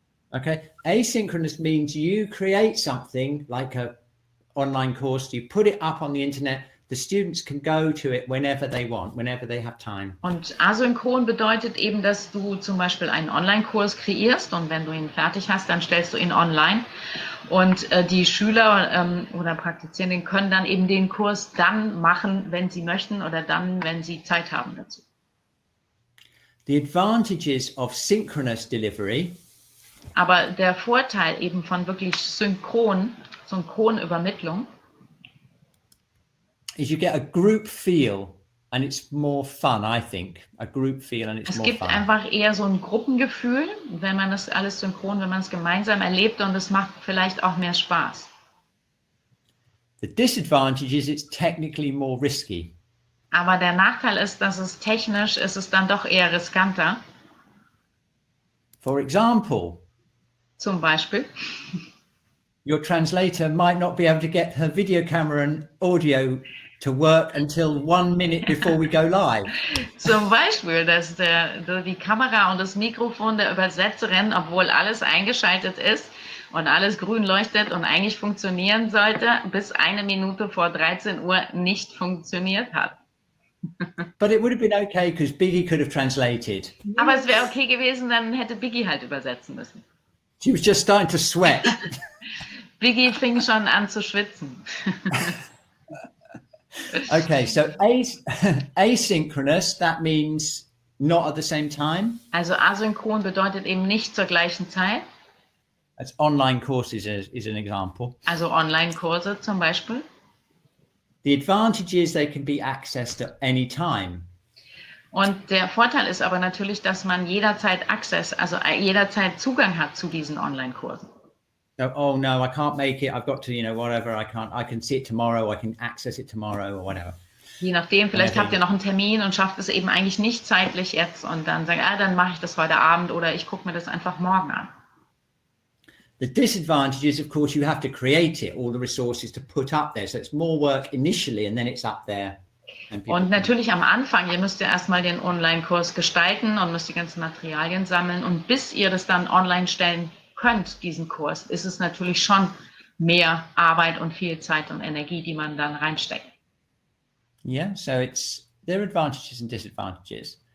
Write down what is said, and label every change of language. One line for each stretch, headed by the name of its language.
English: Okay, asynchronous means you create something like a online course, you put it up on the internet, the students can go to it whenever they want, whenever they have time.
German: Und asynchron bedeutet eben, dass du zum Beispiel einen Online-Kurs kreierst und wenn du ihn fertig hast, dann stellst du ihn online. Und die Schüler oder Praktizierenden können dann eben den Kurs dann machen, wenn sie möchten oder dann, wenn sie Zeit haben dazu.
English: The advantages of synchronous delivery.
German: Aber der Vorteil eben von wirklich Synchronübermittlung
English: is you get a group feel and it's more fun, I think. A group feel and it's more fun.
German: Es gibt einfach eher so ein Gruppengefühl, wenn man das alles synchron, wenn man es gemeinsam erlebt, und es macht vielleicht auch mehr Spaß.
English: The disadvantage is it's technically more risky.
German: Aber der Nachteil ist, dass es technisch ist es dann doch eher riskanter.
English: For example,
German: zum Beispiel,
English: your translator might not be able to get her video camera and audio to work until 1 minute before we go live.
German: Zum Beispiel, dass die Kamera und das Mikrofon der Übersetzerin, obwohl alles eingeschaltet ist und alles grün leuchtet und eigentlich funktionieren sollte, bis 1 Minute vor 13 Uhr nicht funktioniert hat.
English: But it would have been okay because Biggie could have translated.
German: Aber es wäre okay gewesen, dann hätte Biggie halt übersetzen müssen.
English: She was just starting to sweat.
German: Biggie fing schon an zu schwitzen.
English: Okay, so asynchronous, that means not at the same time.
German: Also asynchron bedeutet eben nicht zur gleichen Zeit.
English: That's online courses is an example.
German: Also Online-Kurse zum Beispiel.
English: The advantage is they can be accessed at any time.
German: Und der Vorteil ist aber natürlich, dass man jederzeit Access, also jederzeit Zugang hat zu diesen Online-Kursen.
English: So, oh no, I can't make it. I've got to, whatever. I can see it tomorrow. I can access it tomorrow or whatever.
German: Je nachdem, vielleicht habt ihr noch einen Termin und schafft es eben eigentlich nicht zeitlich jetzt und dann sagt, dann mache ich das heute Abend oder ich gucke mir das einfach morgen an.
English: The disadvantage is, of course, you have to create it, all the resources to put up there. So it's more work initially and then it's up there.
German: Und natürlich am Anfang, ihr müsst ja erstmal den Online-Kurs gestalten und müsst die ganzen Materialien sammeln. Und bis ihr das dann online stellen könnt, diesen Kurs, ist es natürlich schon mehr Arbeit und viel Zeit und Energie, die man dann reinsteckt.
English: Yeah, so there are advantages and disadvantages.